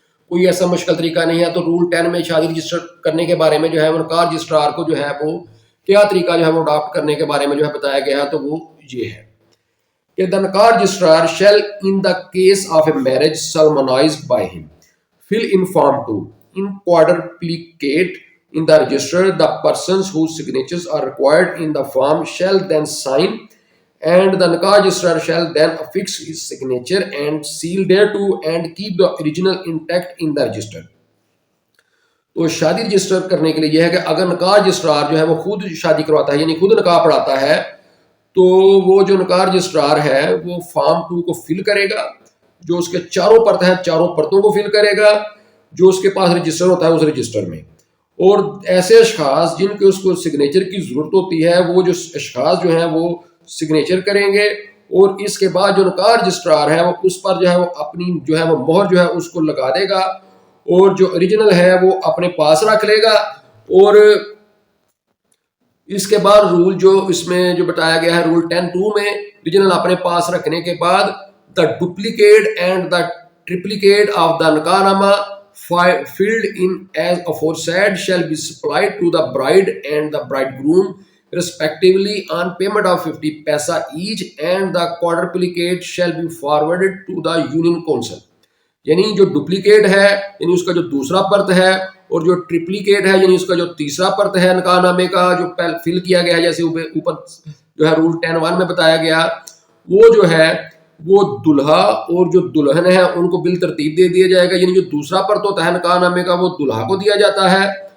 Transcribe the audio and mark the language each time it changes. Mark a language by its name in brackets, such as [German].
[Urdu] کوئی ایسا مشکل طریقہ نہیں ہے. تو رول 10 میں شادی رجسٹر کرنے کے بارے میں جو ہے وہ نکاح رجسٹرار کو جو ہے وہ کیا طریقہ جو ہے وہ اڈاپٹ کرنے کے بارے میں جو ہے بتایا گیا ہے. تو وہ یہ ہے کہ [English] the Nikah registrar shall in the case of a marriage solemnized by him fill in form 2 in quadruplicate in the register. The persons whose signatures are required in the form shall then sign, and the Nikah registrar shall then affix his signature and seal thereto and keep the original intact in the register. [Urdu] تو شادی register کرنے کے لیے یہ ہے کہ اگر نکاح رجسٹرار جو ہے وہ خود شادی کرواتا ہے یعنی خود نکاح پڑھاتا ہے, تو وہ جو نکاح رجسٹرار ہے وہ فارم 2 کو فل کرے گا, جو اس کے چاروں پرت ہیں چاروں پرتوں کو فل کرے گا جو اس کے پاس رجسٹر ہوتا ہے اس رجسٹر میں. اور ایسے اشخاص جن کے اس کو سگنیچر کی ضرورت ہوتی ہے وہ جو اشخاص جو ہیں وہ سگنیچر کریں گے, اور اس کے بعد جو نکاح رجسٹرار ہے وہ اس پر جو ہے وہ اپنی جو ہے وہ مہر جو ہے اس کو لگا دے گا, اور جو اوریجنل ہے وہ اپنے پاس رکھ لے گا. اور اس کے بعد [English] Rule جو اس میں جو بتایا گیا ہے رول 10(2) میں اوریجنل اپنے پاس رکھنے کے بعد the duplicate and the triplicate of the Nikah nama filled in as aforesaid shall be supplied to the bride and the bridegroom respectively on payment of 50 paisa each, and the quadruplicate shall be forwarded to the union council. [Urdu] یعنی جو duplicate ہے یعنی اس کا جو دوسرا پرت ہے, اور جو ٹرپلیکیٹ ہے یعنی اس کا جو تیسرا پرت ہے نکاح نامے کا جو فل کیا گیا ہے جیسے اوپر جو ہے رول 10(1) میں بتایا گیا, وہ جو ہے وہ دلہا اور جو دلہن ہے ان کو بالترتیب دے دیا جائے گا. یعنی جو دوسرا پرت ہوتا ہے نکاح نامے کا وہ دلہا کو دیا جاتا ہے,